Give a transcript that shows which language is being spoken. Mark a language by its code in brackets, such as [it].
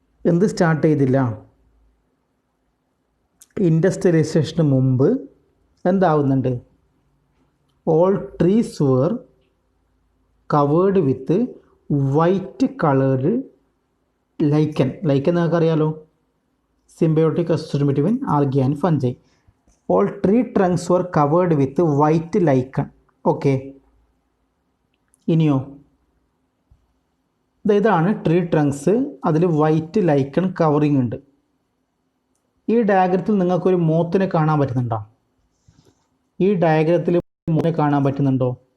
[ml] എന്ത് സ്റ്റാർട്ട് ചെയ്തില്ല, ഇൻഡസ്ട്രിയലൈസേഷന് മുമ്പ് എന്താവുന്നുണ്ട്, [en] All trees were covered with white colored lichen. [ml] ലൈക്കൻ നിങ്ങൾക്ക് അറിയാലോ, [en] symbiotic association between algae and fungi. All tree trunks were covered with white lichen. [ml] Okay, ഇനിയോ ഇതാണ് tree trunks, അതിൽ white lichen covering ഉണ്ട്. ഈ ഡയഗ്രത്തിൽ നിങ്ങൾക്കൊരു മോത്തിനെ കാണാൻ പറ്റുന്നുണ്ടോ? ഈ ഡയഗ്രത്തിൽ മോത്തിനെ കാണാൻ പറ്റുന്നുണ്ടോ?